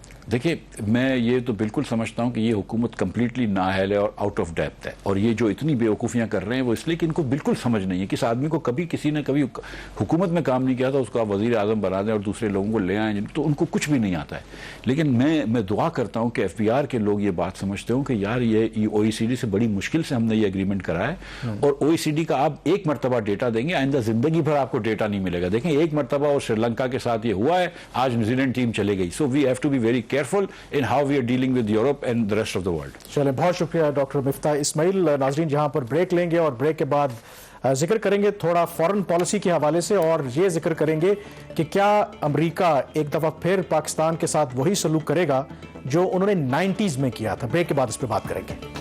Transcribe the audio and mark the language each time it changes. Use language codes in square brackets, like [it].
[ur] دیکھیے میں یہ تو بالکل سمجھتا ہوں کہ یہ حکومت کمپلیٹلی نااہل ہے اور آؤٹ آف ڈیپتھ ہے, اور یہ جو اتنی بے وقوفیاں کر رہے ہیں وہ اس لیے کہ ان کو بالکل سمجھ نہیں ہے کہ اس آدمی کو کبھی کسی نے کبھی حکومت میں کام نہیں کیا تھا, اس کو آپ وزیر اعظم بنا دیں اور دوسرے لوگوں کو لے آئیں تو ان کو کچھ بھی نہیں آتا ہے. لیکن میں دعا کرتا ہوں کہ FBR کے لوگ یہ بات سمجھتے ہوں کہ یار یہ OECD سے بڑی مشکل سے ہم نے یہ ایگریمنٹ کرا ہے, اور OECD کا آپ ایک مرتبہ ڈیٹا دیں گے, آئندہ زندگی بھر آپ کو ڈیٹا نہیں ملے گا. دیکھیں ایک مرتبہ اور سری لنکا کے ساتھ یہ ہوا ہے, آج نیوزی لینڈ ٹیم چلے گئی. [en] So we have to be very careful in how we are dealing with Europe and the rest of the world. [ur] چلیں بہت شکریہ ڈاکٹر مفتاح اسماعیل. ناظرین جہاں پر بریک لیں گے اور بریک کے بعد ذکر کریں گے تھوڑا فورن پالیسی کے حوالے سے, اور یہ ذکر کریں گے کہ کیا امریکہ ایک دفعہ پھر پاکستان کے ساتھ وہی سلوک کرے گا جو انہوں نے 90s میں کیا تھا. بریک کے بعد اس پہ بات کریں گے.